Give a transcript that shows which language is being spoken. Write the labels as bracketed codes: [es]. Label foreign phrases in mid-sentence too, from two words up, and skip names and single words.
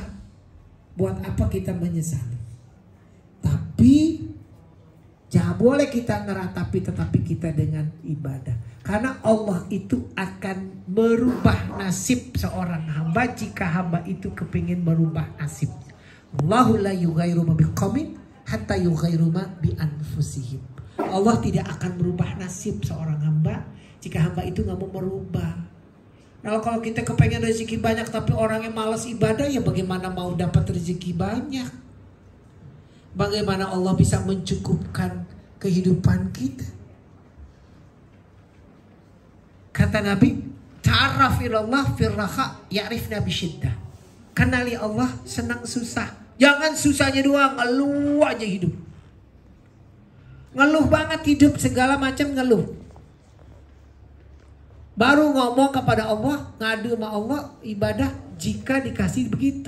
[id] Buat apa kita menyesali? Tapi jangan boleh kita ngeratapi, tetapi kita dengan ibadah. Karena Allah itu akan merubah nasib seorang hamba jika hamba itu kepingin merubah nasib. [ar] الله لا يغير ما بقوم حتى يغير ما بأنفسهم. [id] Allah tidak akan merubah nasib seorang hamba jika hamba itu nggak mau merubah. Kalau kita kepengen rezeki banyak tapi orangnya malas ibadah, ya bagaimana mau dapat rezeki banyak? Bagaimana Allah bisa mencukupkan kehidupan kita? Kata Nabi, [ar] تعرف إلى الله في الرخاء يعرفك في الشدة. [id] Kenali Allah senang susah. Jangan susahnya doang, ngeluh aja hidup. Ngeluh banget hidup, segala macam ngeluh. Baru ngomong kepada Allah, ngadu sama Allah, ibadah jika dikasih begitu.